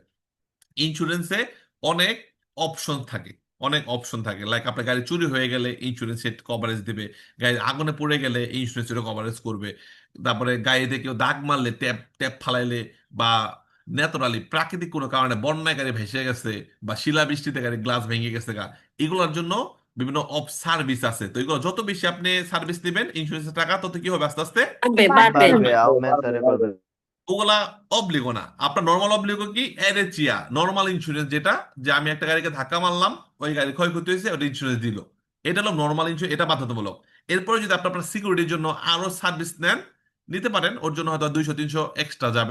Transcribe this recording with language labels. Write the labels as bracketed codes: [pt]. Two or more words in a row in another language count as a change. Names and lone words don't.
[bn] ইন্স্যুরেন্সে অনেক অপশন থাকে, অনেক অপশন থাকে, লাইক আপনার গাড়ি চুরি হয়ে গেলে ইন্স্যুরেন্স কভারেজ দিবে, গাড়ির আগুনে পড়ে গেলে ইন্স্যুরেন্স এটা কভারেজ করবে, তারপরে গাড়িতে কেউ দাগ মারলে, ট্যাপ ট্যাপ ফালাইলে, বা ন্যাচারালি প্রাকৃতিক কোনো কারণে বন্যায় গাড়ি ভেসে গেছে, বা শিলাবৃষ্টিতে গাড়ি গ্লাস ভেঙে গেছে এগুলোর জন্য বিভিন্ন [en] of service [bn] আছে। তো এগুলো যত বেশি আপনি সার্ভিস নেবেন ইন্স্যুরেন্সের টাকা তত কি হবে, আস্তে আস্তে [it] Vabbè, vabbè. Barbe, aumentare barbe. [bn] ওগুলা অব্লিগো না। আপনার নর্মাল অব্লিগো কি, এরেচিয়া নর্মাল ইন্স্যুরেন্স, যেটা যে আমি একটা গাড়িকে ধাক্কা মারলাম, ওই গাড়ি ক্ষয়ক্ষতি হয়েছে, ওটা ইন্স্যুরেন্স দিল, এটা হলো নর্মাল ইন্স্যুরেন্স, এটা বাধ্যতামূলক। এরপরে যদি আপনার সিকিউরিটির জন্য আরো সার্ভিস নেন, নিতে পারেন, ওর জন্য হয়তো 200-300 এক্সট্রা যাবে।